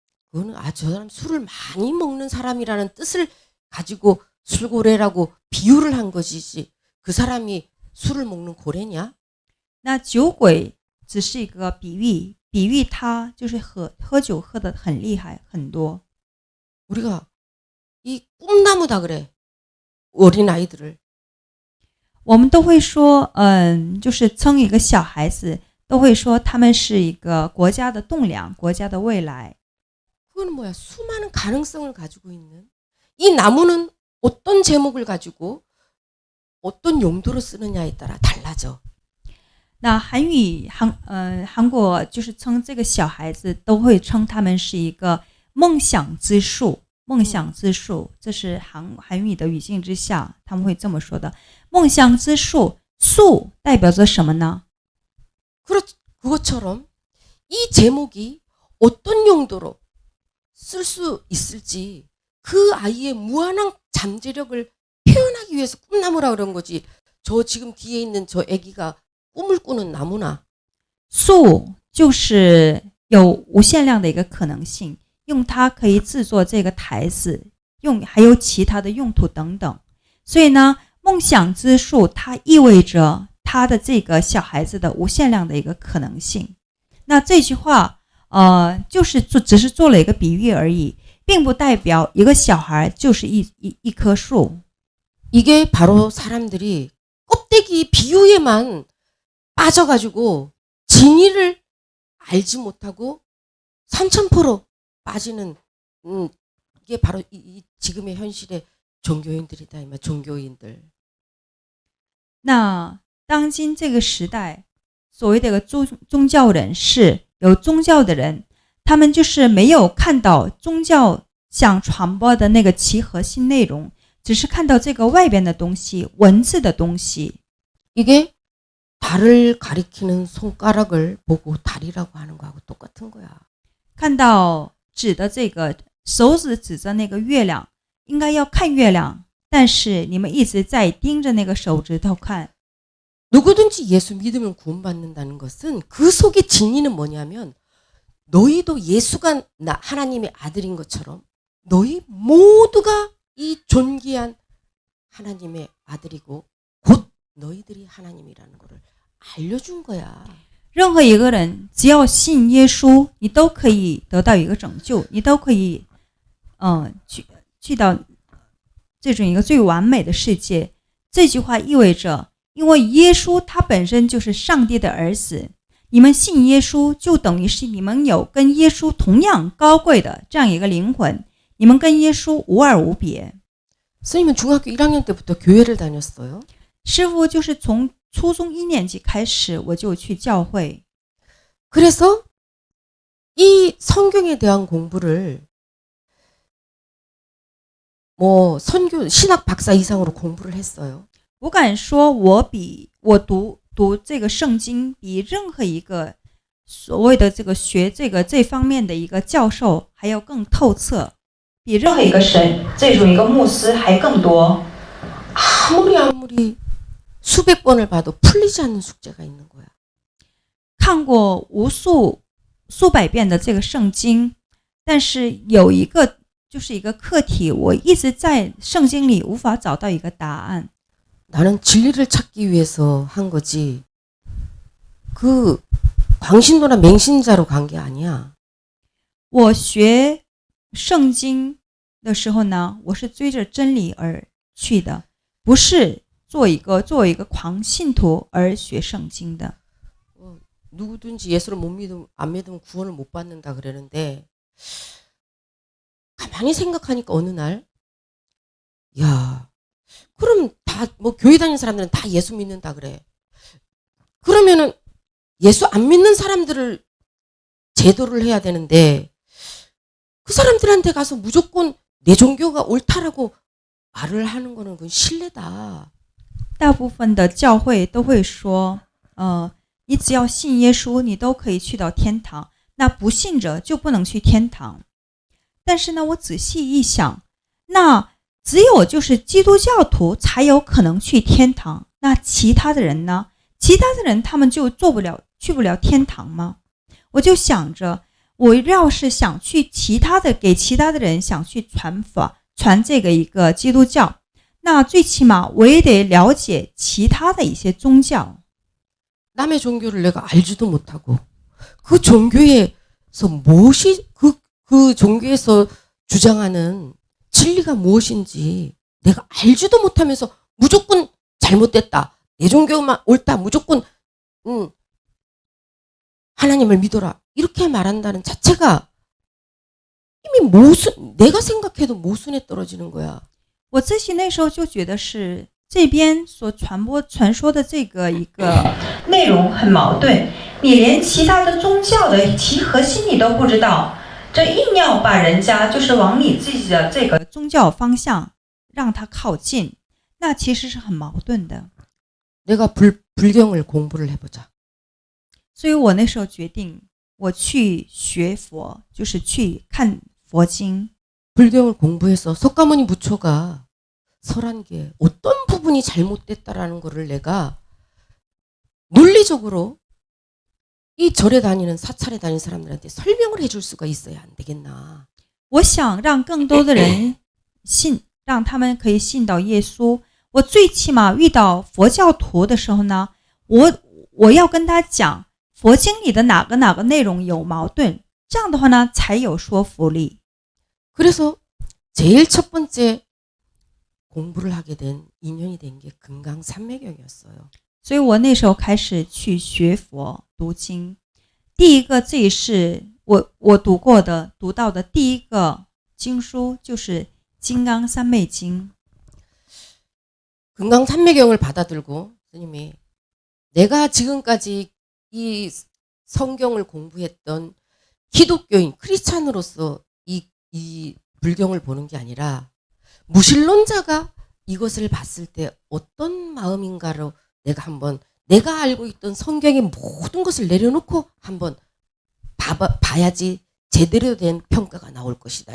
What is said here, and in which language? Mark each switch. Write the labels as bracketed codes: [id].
[ko] 그거는 저 사람 술을 많이 먹는 사람이라는 뜻을 가지고 술고래라고 비유를 한 것이지. 그 사람이 술을 먹는 고래냐? [zh] 那酒鬼只是一个比喻他就是喝酒喝得很厉害很多。 [ko] 우리가 이 꿈나무다 그래. 어린 아이들을. [zh] 我们都会说，就是称一个小孩子，都会说他们是一个国家的栋梁，国家的未来。 [ko] 그건 뭐야? 수많은 가능성을 가지고 있는. 이 나무는 어떤 제목을 가지고 어떤 용도로 쓰느냐에 따라 달라져. [zh] 那韩国就是称这个小孩子，都会称他们是一个梦想之树。梦想之树，这是韩语的语境之下，他们会这么说的。梦想之树，树代表着什么呢？ 그것처럼 이 제목이 어떤 용도로 쓸 수 있을지 그 아이의 무한한 잠재력을 표현하기 위해서 꿈나무라 그런 거지. 저 지금 뒤에 있는 저 아기가 꿈을 꾸는 나무나. 树就是有无限量的一个可能性。用它可以制作这个台子，还有其他的用途等等。所以呢，梦想之树它意味着他的这个小孩子的无限量的一个可能性。那这句话，就是只是做了一个比喻而已，并不代表一个小孩就是一棵树。 [ko] 이게 바로 사람들이 껍데기 비유에만 빠져가지고 진리를 알지 못하고 삼천포로 빠지는 이게 바로 이 지금의 현실의 종교인들이다. 종교인들. [zh] 那当今这个时代，所谓的宗教人士，有宗教的人，他们就是没有看到宗教想传播的那个其核心内容，只是看到这个外边的东西，文字的东西。 [ko] 이게 달을 가리키는 손가락을 보고 달이라고 하는 거하고 똑같은 거야. [zh] 看到指的这个手指指着那个月亮，应该要看月亮，但是你们一直在盯着那个手指头看。 [ko] 누구든지 예수 믿으면 구원받는다는 것은 그 속의 진리는 뭐냐면 너희도 예수가 하나님의 아들인 것처럼 너희 모두가 이 존귀한 하나님의 아들이고 곧 너희들이 하나님이라는 것을 알려준 거야. [zh] 任何一个人只要信耶稣，你都可以得到一个拯救，你都可以去到这种一个最完美的世界。这句话意味着，因为耶稣他本身就是上帝的儿子，你们信耶稣就等于是你们有跟耶稣同样高贵的这样一个灵魂，你们跟耶稣无二无别。 [ko] 스님은 중학교 1학년 때부터 교회를 다녔어요. [zh] 师父就是从初中1年级开始我就去教会。 [ko] 그래서 이 성경에 대한 공부를 뭐 선교 신학 박사 이상으로 공부를 했어요. [zh] 我敢说我读这个圣经比任何一个所谓的这个学这方面的一个教授还要更透彻，比任何一个神这种一个牧师还更多。 [ko] 아무리 수백 번을 봐도 풀리지 않는 숙제가 있는 거야. [zh] 看过数百遍的这个圣经，但是有一个就是一个课题，我一直在圣经里无法找到一个答案。 [ko] 나는 진리를 찾기 위해서 한 거지. 그 광신도나 맹신자로 간 게 아니야. [zh] 我学圣经的时候呢，我是追着真理而去的，不是作为一个狂信徒而学圣经的。 [ko] 누구든지 예수를 안 믿으면 구원을 못 받는다 그러는데 가만히 생각하니까 어느 날 야, 그럼 다 뭐 교회 다니는 사람들은 다 예수 믿는다 그래. 그러면은 예수 안 믿는 사람들을 제도를 해야 되는데 그 사람들한테 가서 무조건 내 종교가 옳다라고 말을 하는 거는 그건 신뢰다. [zh] 大部分的教会都会说，你只要信耶稣，你都可以去到天堂，那不信者就不能去天堂。但是呢，我仔细一想，那只有就是基督教徒才有可能去天堂，那其他的人呢？其他的人他们就去不了天堂吗？我就想着，我要是想去给其他的人想去传这个一个基督教，那最起码我也得了解其他的一些宗教。 [ko] 남의 종교를 내가 알지도 못하고 그 종교에서 무엇이 그 종교에서 주장하는 진리가 무엇인지 내가 알지도 못하면서 무조건 잘못됐다. 내 종교만 옳다. 무조건 하나님을 믿어라. 이렇게 말한다는 자체가 이미 내가 생각해도 모순에 떨어지는 거야. [zh] 我自己那时候就觉得是这边所传说的这个一个内容很矛盾，你连其他的宗教的其核心你都不知道，这硬要把人家就是往你自己的这个宗教方向让他靠近，那其实是很矛盾的。 [ko] 내가 불경을 공부를 해보자. [zh] 所以我那时候决定我去学佛，就是去看佛经。 [ko] 불경을 공부해서 석가모니 부처가 설한 게 어떤 부분이 잘못됐다라는 거를 내가 논리적으로 이 절에 다니는 사찰에 다니는 사람들한테 설명을 해줄 수가 있어야 안 되겠나. [zh] 我想让更多的人信，让他们可以信到耶稣。我最起码遇到佛教徒的时候呢，我要跟他讲佛经里的哪个内容有矛盾，这样的话呢才有说服力。 [ko] 그래서 제일 첫 번째 공부를 하게 된 인연이 된 게 금강산매경이었어요. [zh] 所以我那时候开始去学佛读经。第一个，这也是我读到的第一个经书，就是《金刚三昧经》。 [ko] 금강산매경을 받아들고 스님이 내가 지금까지 이 성경을 공부했던 기독교인 크리스찬으로서 이 불경을 보는 게 아니라 무신론자가 이것을 봤을 때 어떤 마음인가로 내가 한번 내가 알고 있던 성경의 모든 것을 내려놓고 한번 봐야지 제대로 된 평가가 나올 것이다.